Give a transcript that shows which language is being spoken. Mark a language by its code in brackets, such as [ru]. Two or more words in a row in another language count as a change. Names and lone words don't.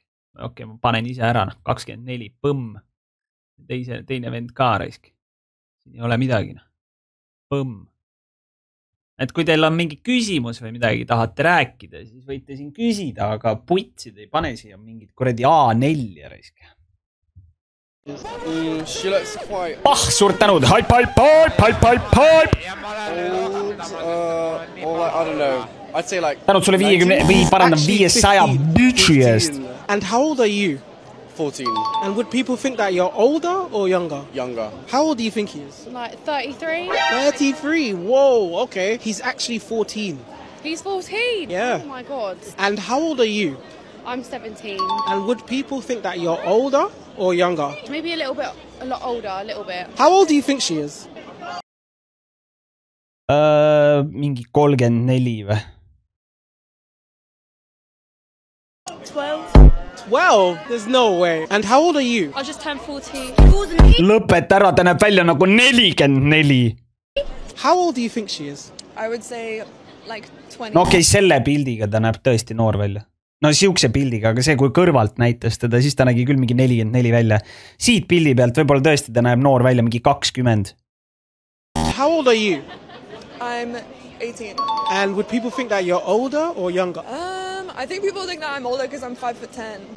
[et] Okei, ma panen ise ära, 24, põmm. Teine vend ka raisk. Siin ei ole midagi. Põmm. Et kui teil on mingi küsimus või midagi tahate rääkida, siis võite siin küsida, aga putsid ei pane siia mingid kuradi A4 raisk. [en] She looks quite [et] suur tänud! [en] Hype! or like, I don't know. I'd say like [et] tänud sulle 50 või parandab 500 bitchi eest. [en] And how old are you? 14. And would people think that you're older or younger? Younger. How old do you think he is? Like 33? 33. Whoa, okay. He's actually 14. He's 14? Yeah. Oh my god. And how old are you? I'm 17. And would people think that you're older or younger? Maybe a lot older, a little bit. How old do you think she is? [et] Mingi 34 või? [en] 12. 12? There's no way. And how old are you? I just turned 14. [et] Lõpeta ära, ta näeb välja nagu 44. [en] How old do you think she is? I would say like 20. [et] No okei, selle pildiga ta näeb tõesti noor välja. No siukse pildiga, aga see kui kõrvalt näitas teda, siis ta nägi küll mingi 44 välja. Siit pildi pealt võib-olla tõesti ta näeb noor välja mingi 20. [en] How old are you? I'm 18. And would people think that you're older or younger? I think people think that I'm older because I'm 5'10".